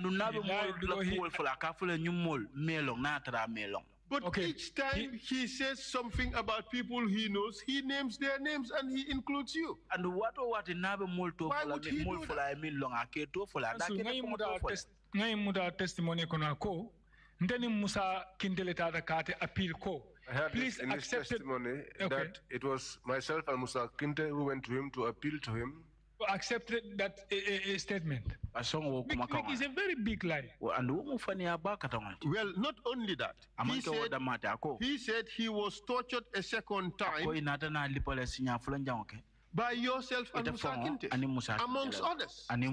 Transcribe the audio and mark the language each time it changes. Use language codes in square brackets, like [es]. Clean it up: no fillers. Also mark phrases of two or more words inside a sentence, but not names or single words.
[en] But each time he says something about people he knows, he names their names and he includes you. And why would he do that? [man] Testimony ko ndeni Musa Kindele tata kate appeal ko. [en] I heard please in his testimony that it was myself and Musa Kinte who went to him to appeal to him. Accepted that statement. It's a very big lie. Well, not only that. He said he was tortured a second time by yourself and Musa Kinte, amongst others.